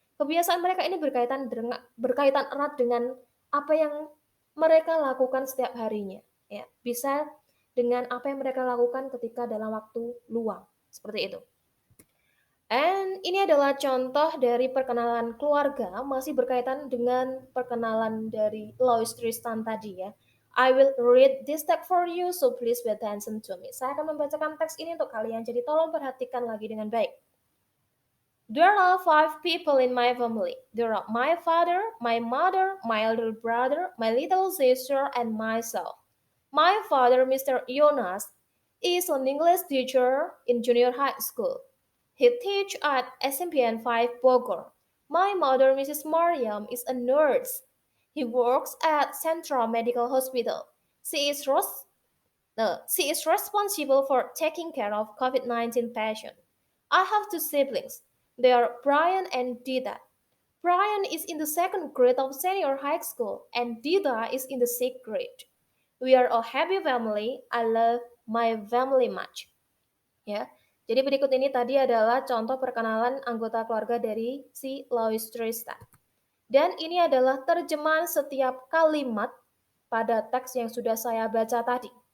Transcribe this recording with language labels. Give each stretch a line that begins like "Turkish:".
Indonesian: Kebiasaan mereka ini berkaitan erat dengan apa yang mereka lakukan setiap harinya. Ya, bisa dengan apa yang mereka lakukan ketika dalam waktu luang. Seperti itu. And ini adalah contoh dari perkenalan keluarga, masih berkaitan dengan perkenalan dari Lois Tristan tadi ya.
English: I will read this text for you, so please pay attention to me.
Indonesian: Saya akan membacakan teks ini untuk kalian, jadi tolong perhatikan lagi dengan baik.
English: There are 5 people in my family. There are my father, my mother, my elder brother, my little sister, and myself. My father, Mr. Jonas, is an English teacher in junior high school. He teaches at SMPN 5 Bogor. My mother, Mrs. Mariam, is a nurse. He works at Central Medical Hospital. She is, she is responsible for taking care of COVID-19 patients. I have 2 siblings. They are Brian and Dida. Brian is in the second grade of senior high school, and Dida is in the sixth grade. We are a happy family. I love my family much.
Indonesian: Ya, jadi berikut ini tadi adalah contoh perkenalan anggota keluarga dari si Lois Tristan. Dan ini adalah terjemahan setiap kalimat pada teks yang sudah saya baca tadi.